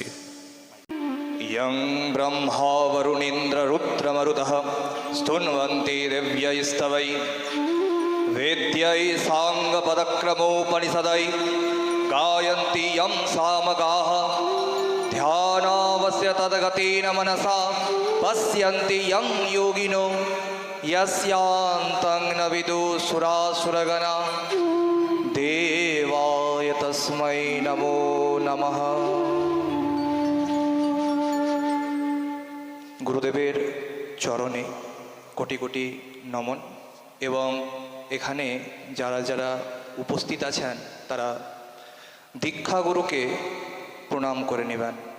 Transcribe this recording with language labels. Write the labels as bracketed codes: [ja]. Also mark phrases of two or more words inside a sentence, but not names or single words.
[sa] ইয়ং ব্রহ্মা বরুণীন্দ্র রুদ্রমরুতঃ স্তুন্বন্তি দিব্যৈস্তবৈ বেদ্যৈ সাঙ্গপদক্রমোপনিষदै গায়ন্তি ইয়ং সামগাঃ ধ্যানাবস্য তদ্গতেন মনসা পশ্যন্তি ইয়ং যোগিনো यस्यान्तं न विदुषुरासुरगणा देवाय तस्मै नमो नमः। [bn] গুরুদেবের চরণে কোটি কোটি নমন, এবং এখানে যারা যারা উপস্থিত আছেন তারা দীক্ষা গুরুকে প্রণাম করে নেবেন।